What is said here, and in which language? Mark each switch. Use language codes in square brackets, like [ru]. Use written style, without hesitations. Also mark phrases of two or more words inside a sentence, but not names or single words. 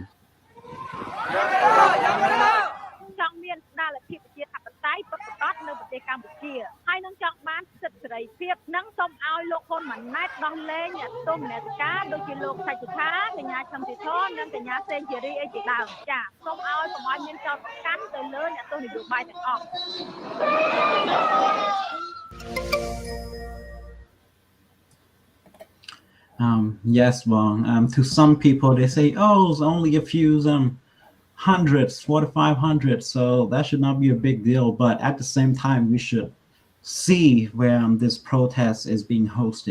[km] ចង់មានស្ដារលទ្ធិប្រជាធិបតេយ្យពិតប្រាកដនៅប្រទេសកម្ពុជាហើយនឹងចង់បានសិទ្ធិសេរីភាពនិងសូមឲ្យលោកហ៊ុនម៉ាណែតដោះលែងអ្នកទោសមនសិការដូចជាលោកថៃសិដ្ឋាកញ្ញាឈឹមស៊ីធននិងកញ្ញាសេងធីរីអីជាដើមចា៎សូមឲ្យកុំឲ្យមានចោទប្រកាន់ទៅលើអ្នកទោសនយោបាយទាំងអស់ [en] Yes, Bong. To some people, they say, "Oh, it's only a few hundreds, 4 to 500, so that should not be a big deal." But at the same time, we should see where this protest is being hosted.